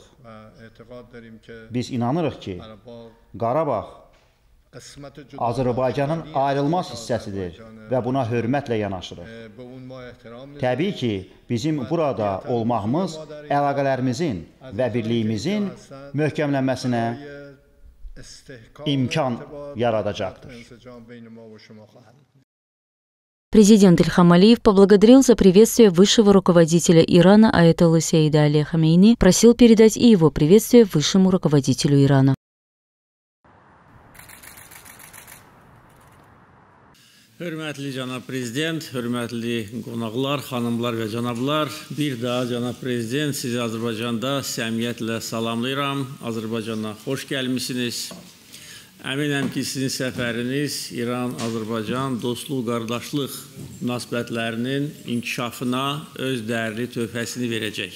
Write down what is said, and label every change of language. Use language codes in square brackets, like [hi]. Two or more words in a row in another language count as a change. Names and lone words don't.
[az] Biz inanırıq ki, Qarabağ Azərbaycanın ayrılmaz hissəsidir və buna hörmətlə yanaşırıq. Təbii ki, bizim burada olmağımız əlaqələrimizin və birliyimizin möhkəmlənməsinə imkan yaradacaqdır. [ru] Президент Ильхам Алиев поблагодарил за приветствие высшего руководителя Ирана аятоллы Саида Али Хамейни, просил передать и его приветствие высшему руководителю Ирана. [az] Hörmətli Cənab Prezident, hörmətli qonaqlar, xanımlar və cənablar, bir daha Cənab Prezident, sizi Azərbaycanda səmiyyətlə salamlayıram. Azərbaycana xoş gəlmişsiniz. Əminəm ki, sizin səfəriniz İran-Azərbaycan dostluq, qardaşlıq münasibətlərinin inkişafına öz dəyərli töhfəsini verəcək.